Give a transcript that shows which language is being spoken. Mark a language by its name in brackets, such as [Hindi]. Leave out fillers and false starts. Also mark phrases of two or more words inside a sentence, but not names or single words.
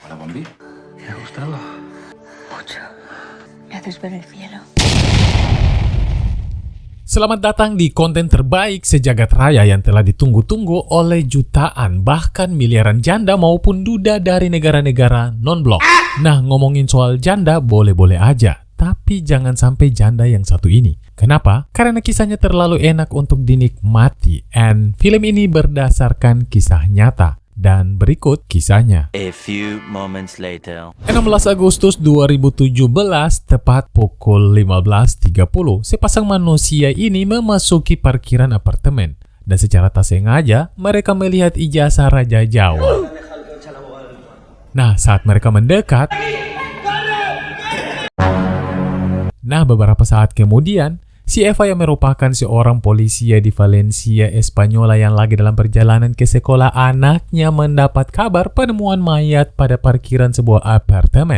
[Spanish] zombie? Me ha gustado. Mucho. Me haces ver el cielo. [Indonesian] Selamat datang di konten terbaik sejagat raya yang telah ditunggu-tunggu oleh jutaan bahkan miliaran janda maupun duda dari negara-negara non-blok. Nah, ngomongin soal janda boleh-boleh aja, tapi jangan sampai janda yang satu ini. Kenapa? Karena kisahnya terlalu enak untuk dinikmati, and film ini berdasarkan kisah nyata. Dan berikut kisahnya. [English] A few moments later. [Indonesian] 16 Agustus 2017, tepat pukul 15.30, sepasang manusia ini memasuki parkiran apartemen. Dan secara tak sengaja, mereka melihat ijazah Raja Jawa. Nah, saat mereka mendekat, beberapa saat kemudian, si Eva yang merupakan seorang polisi di Valencia, Espanyola yang lagi dalam perjalanan ke sekolah anaknya mendapat kabar penemuan mayat pada parkiran sebuah apartemen.